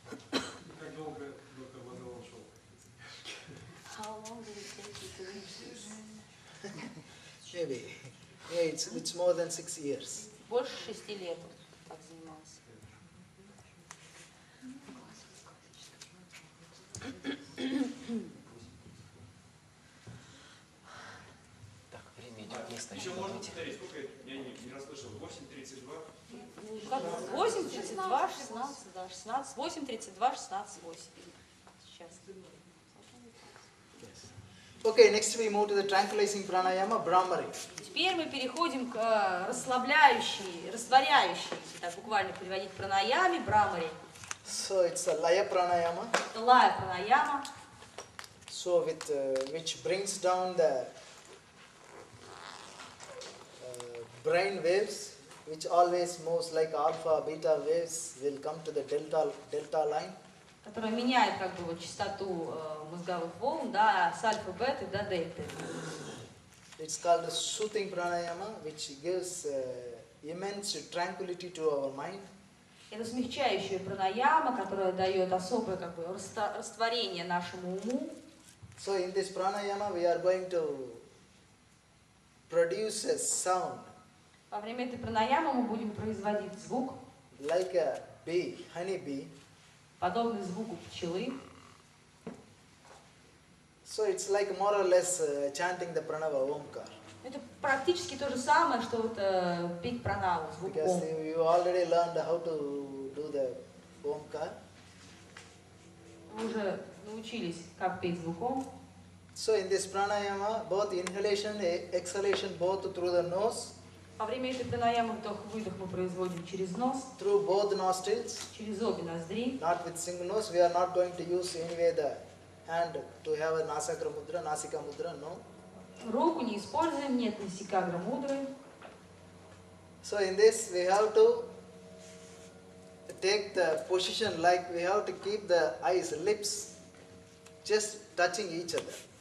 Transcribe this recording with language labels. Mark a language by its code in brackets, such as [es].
[ru] Как долго доктор Мадалон шел? [en] How long did it take you to reach this? Maybe. Yeah, it's more than 6 years. [ru] Больше 6 лет он так занимался. Так, время идет место. Еще можно повторить, сколько я не расслышал, 8:32? 8, 32, 16, да, 16, 8, 32, 16, 8. Сейчас. [en] Okay, next we move to the tranquilizing pranayama, Brahmari. [ru] Теперь мы переходим к расслабляющей, растворяющей, если так буквально переводить, пранаяме, Брахмари. [en] So it's a laya pranayama. [ru] Это лая пранаяма. [en] So with which brings down the brain waves, which always moves like alpha, beta waves, will come to the delta line. [ru] Которая меняет как бы вот частоту мозговых волн, да, с альфа, бета до дельты. [en] It's called a soothing pranayama, which gives immense tranquility to our mind. [ru] Это смягчающая пранаяма, которая дает особое как бы растворение нашему уму. [en] So in this pranayama we are going to produce a sound. [ru] Во время этой пранаямы мы будем производить звук, [en] like a bee, honey bee. [ru] Подобный звуку пчелы. [en] So it's like more or less chanting the pranava omkar. [ru] Это практически то же самое, что вот петь пранаву, звук [en] Because [ru] ом. [en] you already learned how to do the omkar. [ru] Вы уже научились, как петь звук ом. [en] So in this pranayama, both inhalation and exhalation, both through the nose. [ru] Во время этой пранаямы вдох-выдох мы производим через нос, [en] through both nostrils, [ru] через обе ноздри. [en] Not with single nose. We are not going to use anyway the hand to have a nasakra mudra, nasika mudra. No. [ru] Руку не используем, нет насикагра мудры. [en] So in this we have to take the position like we have to keep the eyes, lips just touching each other.